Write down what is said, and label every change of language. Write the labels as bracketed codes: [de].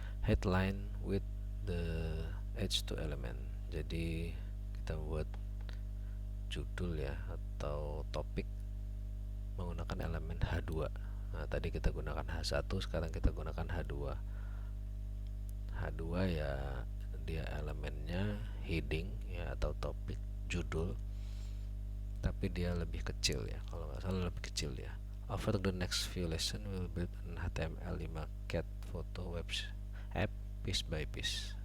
[en] Headline with the H2 element. [id] Jadi kita buat judul ya atau topik menggunakan elemen H2. Nah, tadi kita gunakan H1, sekarang kita gunakan H2. H2 ya, dia elemennya heading ya atau topik, judul, tapi dia lebih kecil ya, kalau nggak salah lebih kecil ya. [en] Over the next few lesson we'll build an HTML5 cat photo web app piece by piece.